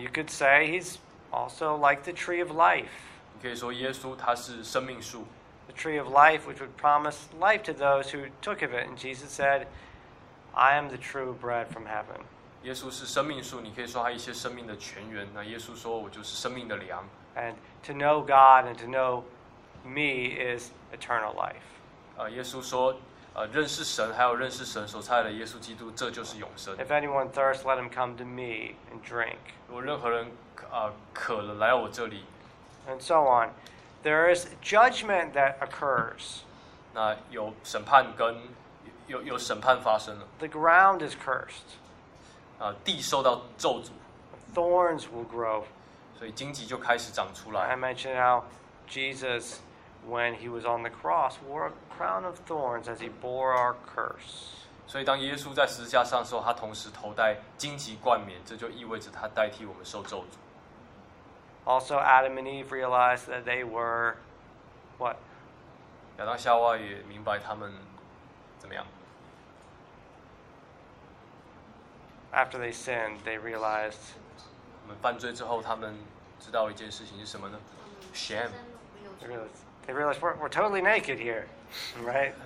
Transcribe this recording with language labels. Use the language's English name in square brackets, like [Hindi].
[English] You could say he's also like the tree of life. [Chinese] 你可以说耶稣他是生命树。 [English] The tree of life, which would promise life to those who took of it, and Jesus said, "I am the true bread from heaven." [Chinese] 耶稣是生命树，你可以说他一些生命的泉源。那耶稣说，我就是生命的粮。 [English] And to know God and to know me is eternal life. [Chinese] 耶稣说，认识神还有认识神所差的耶稣基督，这就是永生。 [English] If anyone thirsts, let him come to me and drink. [Chinese] 如果任何人渴了，来我这里。 [English] And so on. There is judgment that occurs. [Chinese] 那有审判跟有审判发生了。 [English] The ground is cursed. [Chinese] 地受到咒诅。 [English] Thorns will grow. [Chinese] 所以荆棘就开始长出来。 [English] I mentioned how Jesus, when he was on the cross, wore a crown of thorns as he bore our curse. [Chinese] 所以当耶稣在十字架上的时候，他同时头戴荆棘冠冕，这就意味着他代替我们受咒诅。 [English] Also, Adam and Eve realized that they were what? [Chinese] 亚当夏娃也明白他们怎么样。 After they sinned, they realized. 他们犯罪之后，他们知道一件事情是什么呢 ？ [English] Shame. They realized we're totally naked here, right?